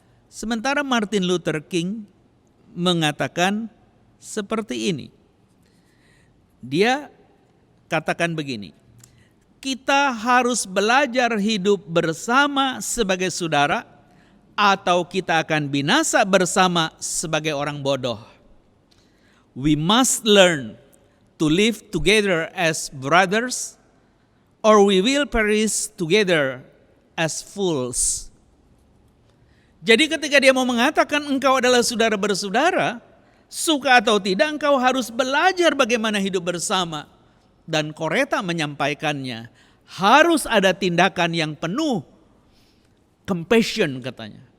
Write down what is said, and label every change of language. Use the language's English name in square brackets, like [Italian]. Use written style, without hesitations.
[Indonesian] Sementara Martin Luther King mengatakan seperti ini. Dia katakan begini, kita harus belajar hidup bersama sebagai saudara atau kita akan binasa bersama sebagai orang bodoh. [English] We must learn to live together as brothers or we will perish together as fools. [Indonesian] Jadi ketika dia mau mengatakan engkau adalah saudara bersaudara, suka atau tidak engkau harus belajar bagaimana hidup bersama. Dan Coretta menyampaikannya, harus ada tindakan yang penuh compassion katanya.